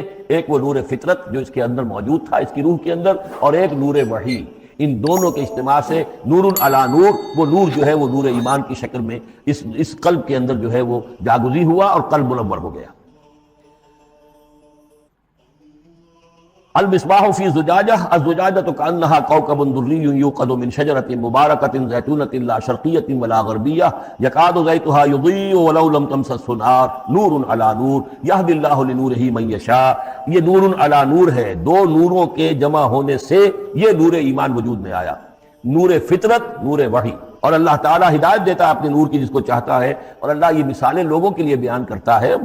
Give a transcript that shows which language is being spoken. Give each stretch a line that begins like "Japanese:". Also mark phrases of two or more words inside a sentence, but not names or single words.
Urdu: ایک وہ نور فطرت جو اس کے اندر موجود تھا، اس کی روح کے اندر، اور ایک نور وحی. ان دونوں کے اجتماع سے
Arabic: نور علی نور،
Urdu: وہ نور جو ہے وہ نور ایمان کی شکل میں اس قلب کے اندر جو ہے وہ جاگزی ہوا اور قلب منور ہو گیا.
Arabic: المصباح فی زجاجہ، الزجاجۃ کأنہا کوکب دری یوقد من شجرۃ مبارکۃ زیتونۃ لا شرقیۃ ولا غربیہ یکاد زیتھا یضیء ولو لم تمسسہ نار نور علی نور یہدی اللہ لنورہ من یشاء.
Urdu: یہ
Arabic: نور علی نور
Urdu: ہے، دو نوروں کے جمع ہونے سے یہ نور ایمان وجود میں آیا. نور فطرت، نور وحی. اور اللہ تعالیٰ ہدایت دیتا ہے اپنے نور کی جس کو چاہتا ہے، اور اللہ یہ مثالیں لوگوں کے لیے بیان کرتا ہے۔